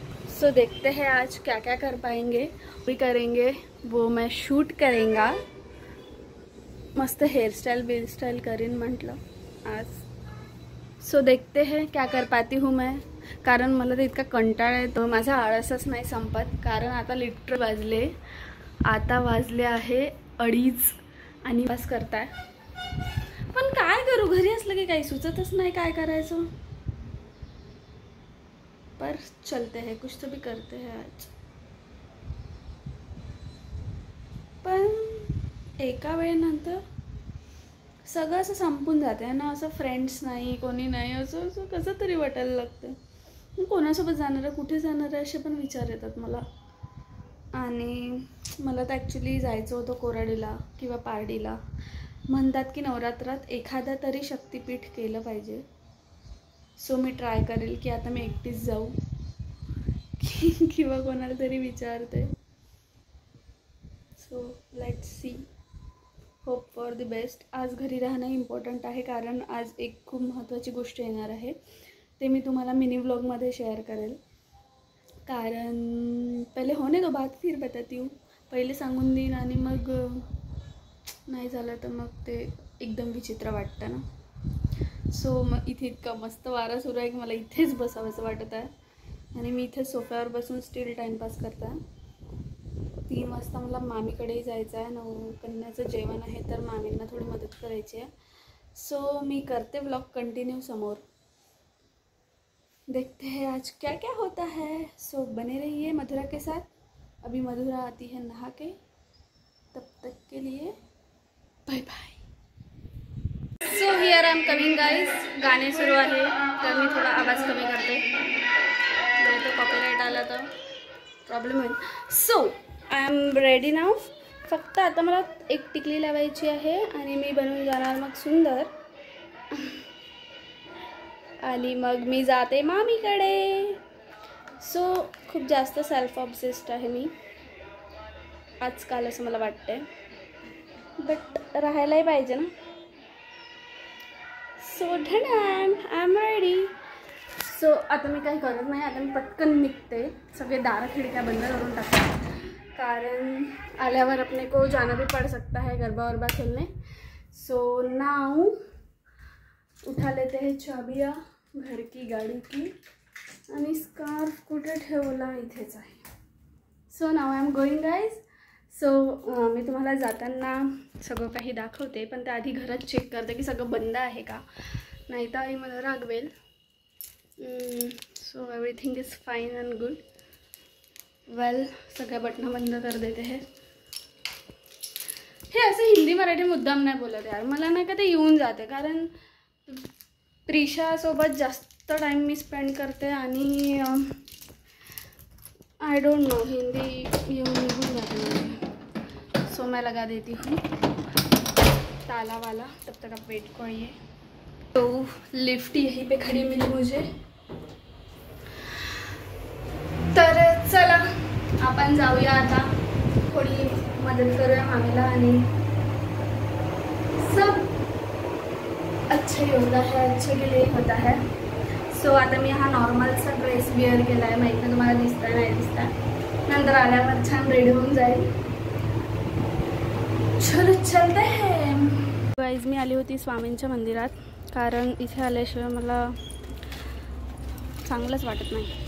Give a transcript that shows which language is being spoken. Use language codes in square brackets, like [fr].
[hi] सो देखते हैं आज क्या क्या कर पाएंगे, भी करेंगे वो मैं शूट करेंगा। [mr] मस्त हेयरस्टाइल बेयरस्टाइल करीन म्हटलं आज। [hi] सो देखते हैं क्या कर पाती हूँ मैं, [mr] कारण मला तर इतका कंटाळा येतो, माझा आळसच नाही संपत। कारण आता लिटर वाजले, आता वाजले आहे 2:30 आणि बस करताय। पण काय करू, घरी असलं की काही सुचतच नाही काय करायचं। [hi] पर चलते हैं, कुछ तो भी करते हैं आज। [mr] पण एका वेळेनंतर सगळं असं संपून जाते ना, असं फ्रेंड्स नाही कोणी नाही, असं असं कसं तरी वाटायला लागतं। कोणासोबत जाणार आहे, कुठे जाणार आहे असे पण विचार येतात मला। आणि मला तर ॲक्च्युली जायचं होतं कोराडीला किंवा पारडीला। म्हणतात की नवरात्रात एखादा तरी शक्तिपीठ केलं पाहिजे। सो मी ट्राय करेल की आता मी एकटीच जाऊ किंवा कोणाला तरी विचारते। So let's see, hope for the best. आज घरी राहणं इम्पॉर्टंट आहे, कारण आज एक खूप महत्त्वाची गोष्ट येणार आहे, ते मी तुम्हाला मिनी व्लॉगमध्ये शेअर करेल। कारण [hi] पहिले होने दो बात फिर बताती हूँ, [mr] पहिले सांगून देईन आणि मग नाही झालं तर मग ते एकदम विचित्र वाटतं ना। सो मग इथे इतका मस्त वारा सुरू आहे की मला इथेच बसावंसं वाटत आहे आणि मी इथे सोफ्यावर बसून स्टिल टाईमपास करते आहे। 3 वाजता मला मामीकडेही जायचं आहे, 9 कन्याचं जेवण आहे तर मामींना थोडी मदत करायची आहे। सो मी करते व्लॉग कंटिन्यू समोर, [hi] देखते हैं आज क्या क्या होता है। सो बने रहिए मधुरा के साथ। अभी मधुरा आती है नहा के, तब तक के लिए bye bye. [en] So here I am coming guys. [mr] गाणे सुरू आहे तर मी थोडा आवाज कमी करते, नाही तर कॉपीराइट आला तर प्रॉब्लेम होईल। सो [en] I am ready now. [mr] फक्त आता मला एक टिकली लावायची आहे आणि मी बनवून जाणार मग सुंदर, आणि मग मी जाते मामीकडे। सो खूप जास्त सेल्फ ऑब्सेस्ड आहे मी आजकाल असं मला वाटतंय, बट राहायलाही पाहिजे ना। So [en] Done, I am ready. [mr] So आता मी काही करत नाही, आता मी पटकन निघते, सगळे दारं खिडक्या बंद करून टाकते, कारण आल्यावर [hi] अपने को जाना भी पड़ सकता है गरबा वरबा खेलने। सो नाउ उठा लेते हैं चाबियाँ घर की गाड़ी की [mr] आणि स्कार्फ कुठे ठेवला इथेच आहे। [en] So now I am going guys. [mr] So मी तुम्हाला जाताना सगळं काही दाखवते, पण त्याआधी घरात चेक करते की सगळं बंद आहे का, नाही तर आई मला रागवेल। [en] So everything is fine and good. Well [mr] सगळ्या बटना [en] बंद कर देते हैं। [mr] हे असं हिंदी मराठी मुद्दाम नाही बोलत यार, मला नाही का ते येऊन जाते, कारण प्रिशासोबत जास्त टाइम मी स्पेंड करते आणि [en] I don't know [mr] हिंदी येऊन निघून जाते [hi] मुझे। सो मैं लगा देती हूँ ताला वाला, तब तक आप वेट करिए। तो लिफ्ट यहीं पे खड़ी मिली मुझे, [mr] तर चला आपण जाऊया आता, थोडी मदत करूया मामीला आणि [hi] सब अच्छा ही होता है, अच्छे के लिए होता है। [mr] सो आता मी हा नॉर्मलचा ड्रेस वेअर केला आहे, माहीत नाही तुम्हाला दिसता नाही दिसता, नंतर आल्यावर छान रेडी होऊन जाईल। [hi] चलो चलते हैं गाइज। [mr] मी आली होती स्वामींच्या मंदिरात, कारण इथे आल्याशिवाय मला चांगलंच वाटत नाही।